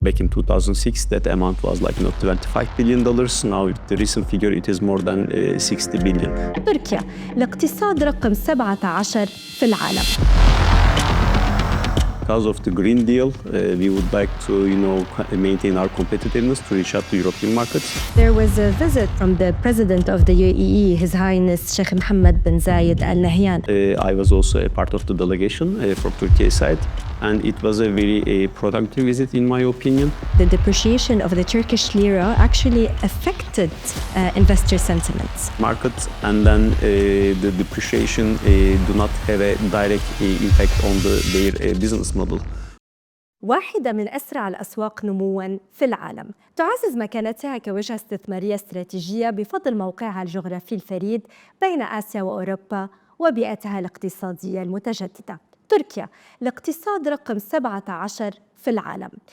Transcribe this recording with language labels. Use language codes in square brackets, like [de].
[en] Back in 2006, that amount was like $25 billion. Now, with the recent figure, it is more than 60 billion. [ar] تركيا الاقتصاد رقم 17 في العالم. [en] Because of the Green Deal, we would like to, maintain our competitiveness to reach out to European markets. There was a visit from the president of the UAE, His Highness Sheikh Mohammed bin Zayed Al Nahyan. I was also a part of the delegation from Turkey's side, and it was a very productive visit, in my opinion. The depreciation of the Turkish lira actually affected investor sentiments. Markets, and then the depreciation do not have a direct impact on their business model. [ar] واحدة من أسرع الأسواق نمواً في العالم، تعزز مكانتها كوجهة استثمارية استراتيجية بفضل موقعها الجغرافي الفريد بين آسيا وأوروبا وبيئتها الاقتصادية المتجددة. تركيا الاقتصاد رقم 17 في العالم.